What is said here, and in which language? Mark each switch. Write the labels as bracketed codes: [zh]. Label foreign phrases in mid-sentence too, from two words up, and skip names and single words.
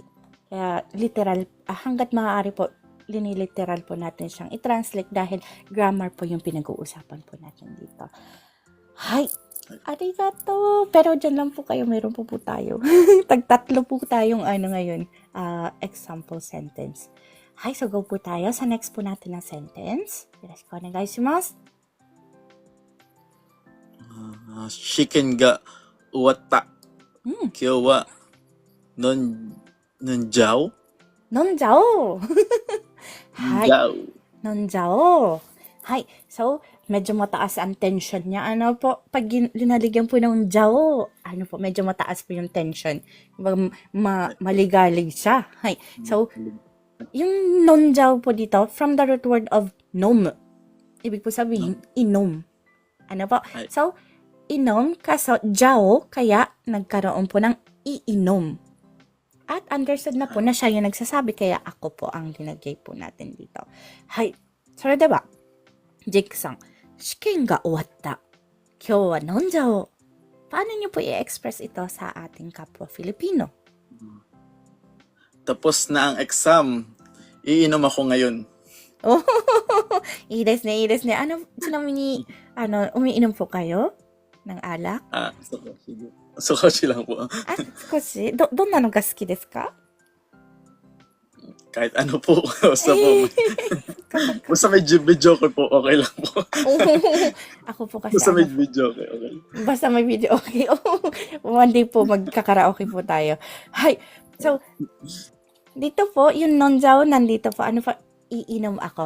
[tl] Kaya, literal, hanggat maaari po, liniliteral po natin siyang i-translate dahil grammar po yung pinag-uusapan po natin dito. [ja] はい。ありがとう. [tl] Pero dyan lang po kayo, meron po tayo. Tagtatlo po tayong ngayon, example sentence. Hi, so go po tayo sa next po natin na sentence. [ja] よろしくお願いします. 試験が終わった。今日は飲んじゃおう。飲んじゃおう。はい。飲んじゃおう。 [tl] Hay, so, medyo mataas ang tension niya. Ano po, pag linaligyan po ng jao, ano po, medyo mataas po yung tension. Kumbaga, maligalig siya. Hay, so, yung non-jao po dito, [en] from the root word of [tl] nom. Ibig po sabihin, inom. Ano po? Ay. So, inom, kaso jao, kaya nagkaroon po ng iinom. At understood na po na siya yung nagsasabi, kaya ako po ang linagay po natin dito. Hay, so, diba? [ja] Jake-san, 試験が終わった. 今日は飲んじゃおう. [tl] Paano niyo po i-express ito sa ating kapwa Filipino? Tapos na ang exam. Iinom ako ngayon. [ja] Oh, いいですね、いいですね. Ano, ちなみに, [tl] umiinom po kayo ng alak? Sukoshi lang po. [ja] 少し? どんなのが好きですか? [tl] Kahit ano po. Basta may joker po, okay lang po. Ako po kasi. Basta may video, okay. Basta may video, okay. [en] One day [tl] po, magkakaraoke po tayo. Hay, so, dito po, yung non-jao, nandito po, ano po, iinom ako.